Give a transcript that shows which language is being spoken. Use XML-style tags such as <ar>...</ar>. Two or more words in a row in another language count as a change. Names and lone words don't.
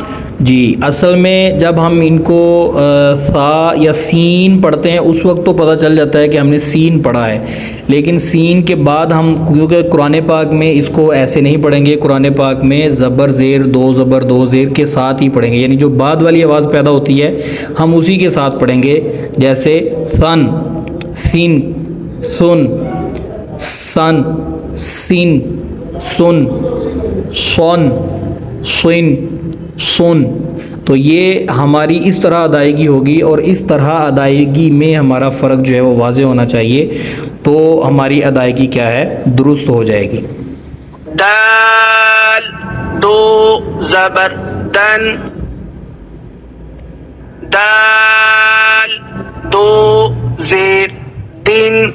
<ur>جی اصل میں جب ہم ان کو ثا یا سین پڑھتے ہیں اس وقت تو پتہ چل جاتا ہے کہ ہم نے سین پڑھا ہے، لیکن سین کے بعد ہم، کیونکہ قرآن پاک میں اس کو ایسے نہیں پڑھیں گے، قرآن پاک میں زبر زیر 2 زبر 2 زیر کے ساتھ ہی پڑھیں گے، یعنی جو بعد والی آواز پیدا ہوتی ہے ہم اسی کے ساتھ پڑھیں گے، جیسے ثن، سین، سن، سن، सिन सुन, सोन सुन सुन। تو یہ ہماری اس طرح ادائیگی ہوگی اور اس طرح ادائیگی میں ہمارا فرق جو ہے وہ واضح ہونا چاہیے، تو ہماری ادائیگی کیا ہے، درست ہو جائے گی. دال دو زبر دن، دال دو زیر دن,</ur>